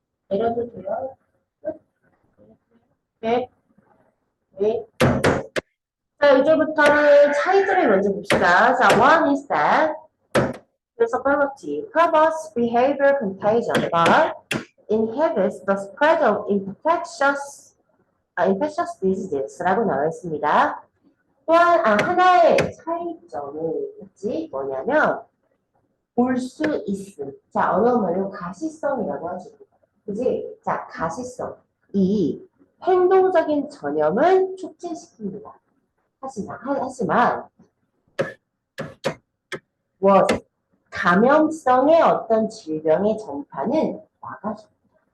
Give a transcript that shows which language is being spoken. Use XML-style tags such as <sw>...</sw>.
<ko>내려도 돼요? 네. 네. 자, 이제부터는 차이점을 먼저 봅시다. 자,</ko> <en>one is that visibility covers behavior contagion, but inhibits the spread of infectious diseases</en> <ko>라고 나와 있습니다. 또한 하나의 차이점을 있지 뭐냐면 볼 수 있음. 자, 어려운 말로 가시성이라고 하죠. 그지? 자, 가시성. 이 행동적인 전염은 촉진시킵니다. 하지만 뭐 감염성의 어떤 질병의 전파는 막아줍니다.</ko>